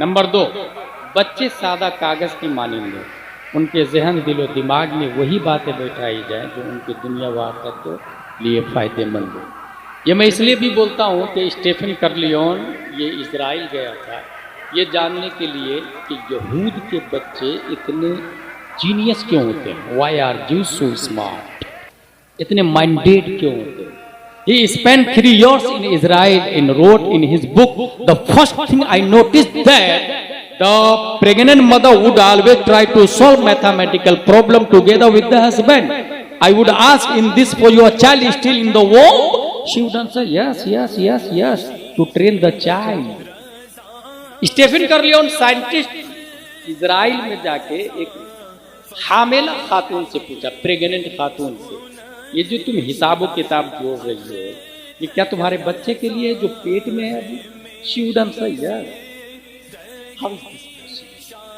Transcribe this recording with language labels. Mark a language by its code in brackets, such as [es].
[hi] Number 2, बच्चे सादा कागज़ की मानिंद हों, उनके जहन, दिलो दिमाग में वही बातें बैठाई जाएं जो उनकी दुनिया व आखिरत के लिए फ़ायदेमंद हो। ये मैं इसलिए भी बोलता हूँ कि स्टीफन कर्लियोन ये इजराइल गया था ये जानने के लिए कि यहूद के बच्चे इतने जीनियस क्यों होते हैं, [en] why are you so smart, [hi] इतने माइंडेड क्यों होते हैं। [en] He spent 3 years in Israel and wrote in his book, the first thing I noticed that the pregnant mother would always try to solve mathematical problem together with the husband. I would ask, in this for your child is still in the womb? She would answer, yes, yes, yes, yes, to train the child. [hi] Stephen कर्लियोन scientist Israel में जाके एक हामिला खातून से पूछा, pregnant खातून से, ये जो तुम हिसाबो किताब जोड़ रही हो ये क्या तुम्हारे बच्चे के लिए जो पेट में है अभी? [en] She would answer, yes. How is this possible?